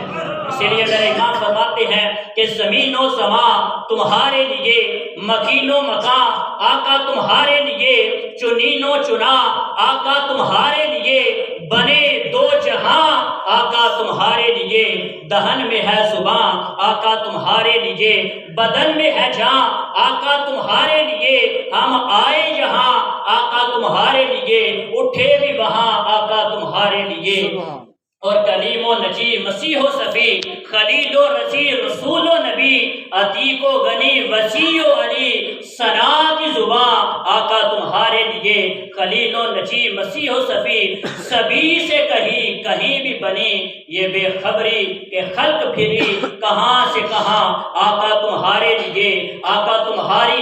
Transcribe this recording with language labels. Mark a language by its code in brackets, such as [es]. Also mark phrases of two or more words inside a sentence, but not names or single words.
[ur] اسی لیے میرے امام فرماتے ہیں کہ زمین و زمان تمہارے لیے، مکین و مکان آقا تمہارے لیے، چنین و چنا آقا تمہارے لیے، بنے دو جہاں آقا تمہارے لیے، دہن میں ہے زبان آقا تمہارے لیے، بدن میں ہے جان آقا تمہارے لیے، ہم آئے یہاں آقا تمہارے لیے، اٹھے بھی وہاں آقا تمہارے لیے۔ اور کلیم و نجی مسیح و صفی، خلیل و رضی رسول و نبی، عتیق و غنی وسیع و علی، ثنا کی زبان آقا تمہارے لیے، خلیل و نجی مسیح و صفی، سبھی سے کہیں کہیں بھی بنی یہ بے خبری کہ خلق پھری، کہاں سے کہاں آقا تمہارے لیے، آقا تمہاری